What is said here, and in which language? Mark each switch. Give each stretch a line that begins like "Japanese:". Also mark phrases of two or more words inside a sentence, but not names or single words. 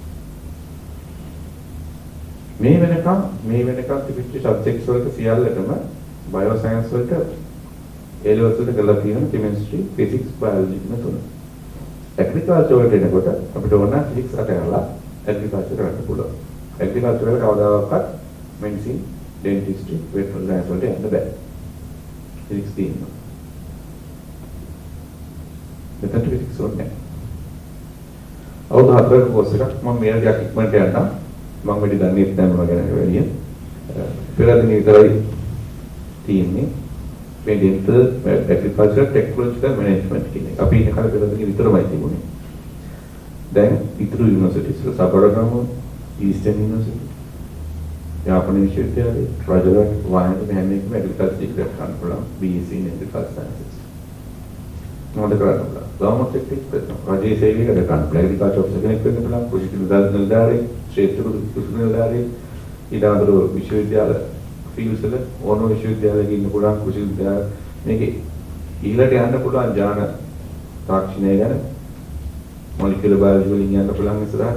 Sinhala: මේ වෙනකම් තිබිච්ච subjects වලට සියල්ලටම bioscience වලට A-levels වලට කරලා තියෙන
English: chemistry, physics, biology
Sinhala: කියන තුන. agriculture වලට එනකොට අපිට ඕන physics අතහැරලා agriculture කරන්න පුළුවන්. agriculture වල කවදාවත්
English: medicine, dentistry, veterinary science
Sinhala: වලට යන්න බෑ. physics තියෙනවා. මෙතන physics ඕනේ. අවුරුදු 4ක course එකක් මම මේ ටිකක් ඉක්මනට යන්නම්. මම වැඩි දන්නේ නැහැ මොනවා ගැන වැඩිය. පෙරදින විතරයි තියෙන්නේ. මේ
English: dental agriculture technological management
Sinhala: කියන එක. අපි ඉන්න කාලේ පෙරදින විතරමයි තිබුණේ. දැන් ඉතුරු යුනිවර්සිටිස් වල සබරගම, ඊස්ටර්න් යුනිවර්සිටි, යාපන විශ්වවිද්‍යාලය, රජරට වයන මෙහෙම එකම
English: agriculture degree
Sinhala: ගන්න පුළුවන්.
English: BSc in agriculture sciences.
Sinhala: මොකද කරන්න පුළුවන්?
English: government sector
Sinhala: රජයේ සේවයකට ගන්න පුළුවන්.
English: agriculture officer
Sinhala: කෙනෙක් වෙන්න පුළුවන්. කෘෂි නිලධාරී, ක්ෂේත්‍ර කෘෂි නිලධාරී, ඊට අමතරව විශ්වවිද්‍යාල ෆීල්ඩ්ස් වල ඕනම විශ්වවිද්‍යාලයක ඉන්න පුළුවන්. කෘෂි මේකේ ඊළඟට යන්න පුළුවන් ඥාන තාක්ෂණය ගැන
English: molecular biology
Sinhala: වලින් යන්න පුළුවන් ඉස්සරහට.